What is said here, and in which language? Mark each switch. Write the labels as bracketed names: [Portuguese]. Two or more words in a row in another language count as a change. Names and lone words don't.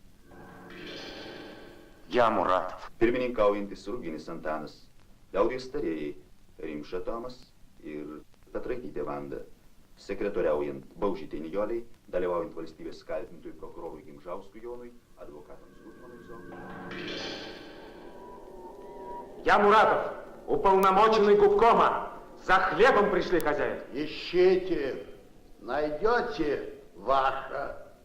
[Russian] Я Муратов. [Lithuanian] Pirmininkaujantis Ruginis Antanas, liaudies tarėjai Rimša Tomas ir Petraitytė Vanda. Sekretoriaujant Baužytei Nijoliai, dalyvaujant valstybės kaltintojui prokurorui Gimžauskui Jonui, advokatams Gutmanui Zaunui. [Russian] Я Муратов, уполномоченный губкома. За хлебом пришли, хозяин. Ищите, найдете ваше.